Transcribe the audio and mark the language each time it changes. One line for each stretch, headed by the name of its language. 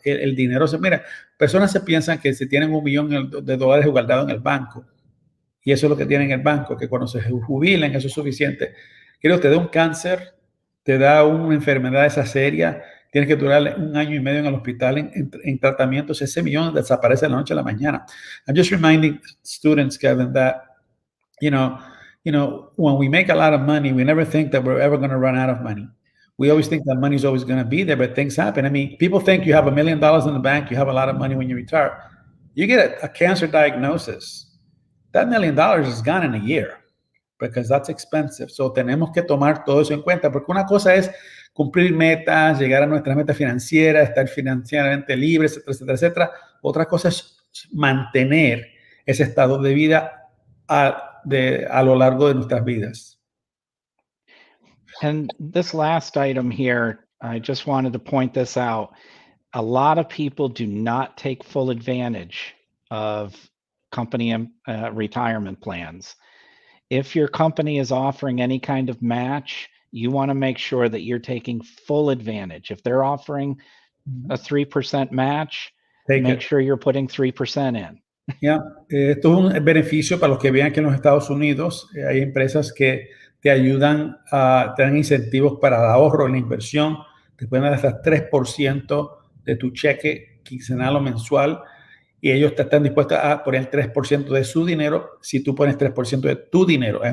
Spanish: El dinero mira, personas se piensan que si tienen $1 millón de dólares guardado en el banco, y eso es lo que tienen en el banco, que cuando se jubilen eso es suficiente. Creo que te da un cáncer, te da una enfermedad esa seria, tienes que durar 1 año y medio en el hospital en tratamientos, ese millón desaparece de la noche a la mañana.
English: I'm just reminding students, Kevin, that, when we make a lot of money, we never think that we're ever going to run out of money. We always think that money is always going to be there, but things happen. I mean, people think you have $1 million in the bank, you have a lot of money when you retire. You get a cancer diagnosis, that $1 million is gone in a year because that's expensive.
Spanish: So tenemos que tomar todo eso en cuenta, porque una cosa es cumplir metas, llegar a nuestras metas financieras, estar financieramente libres, etcétera, etcétera, etcétera. Otra cosa es mantener ese estado de vida a lo largo de nuestras vidas.
English: And this last item here, I just wanted to point this out. A lot of people do not take full advantage of company retirement plans. If your company is offering any kind of match, you want to make sure that you're taking full advantage. If they're offering a 3% match, make sure you're putting 3% in.
Spanish: Esto es un beneficio para los que vean que en los Estados Unidos hay empresas que te ayudan, te dan incentivos para el ahorro, la inversión, te pueden dar hasta 3% de tu cheque quincenal o mensual, y ellos te están dispuestos a poner 3% de su dinero si tú pones 3% de tu dinero.